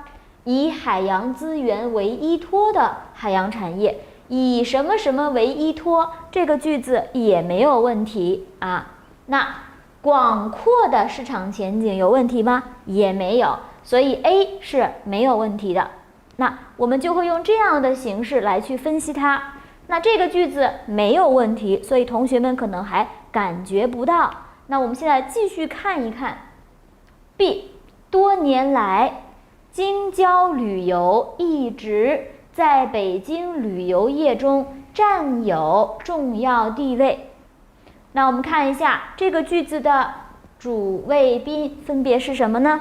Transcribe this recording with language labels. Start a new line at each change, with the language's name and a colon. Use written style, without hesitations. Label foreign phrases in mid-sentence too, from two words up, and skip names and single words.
Chinese: 以海洋資源為依托的海洋產業，以什麼什麼為依托，這個句子也沒有問題那廣闊的市場前景有問題嗎？也沒有，所以 A 是沒有問題的。那我們就會用這樣的形式來去分析它。那這個句子沒有問題，所以同學們可能還感覺不到那我們現在繼續看一看 B， 多年來京郊旅遊一直在北京旅游業中占有重要地位。那我們看一下這個句子的主谓宾分別是什麼呢？